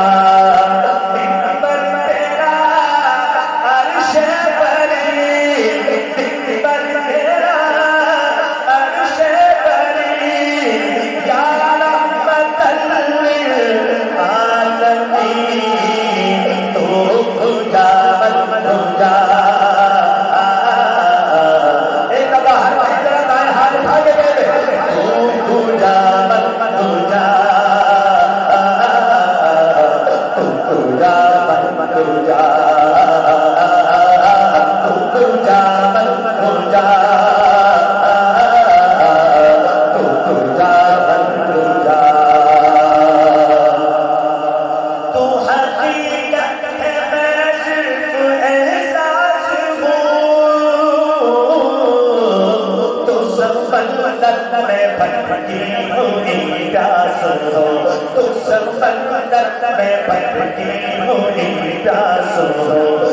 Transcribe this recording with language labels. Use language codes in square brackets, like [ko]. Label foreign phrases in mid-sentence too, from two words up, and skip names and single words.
[ur] منبر تیرا عرش بری, منبر تیرا عرش بری. [ar] یا رحمت للعالمین [fa] تو کجا من کجا. [ur] ایک دفعہ ہر وقت ذرا دائیں ہاتھ اٹھا کے دے دے. [fa] تو کجا من کجا تو کجا من کجا تو کجا من کجا تو کجا من کجا. [ur] تو حقیقت ہے میں صرف احساس ہوں, تو سمندر میں بھٹکی ہوں پیاس ہو, تو سمندر میں بھٹکی ہوں پیاس ہو.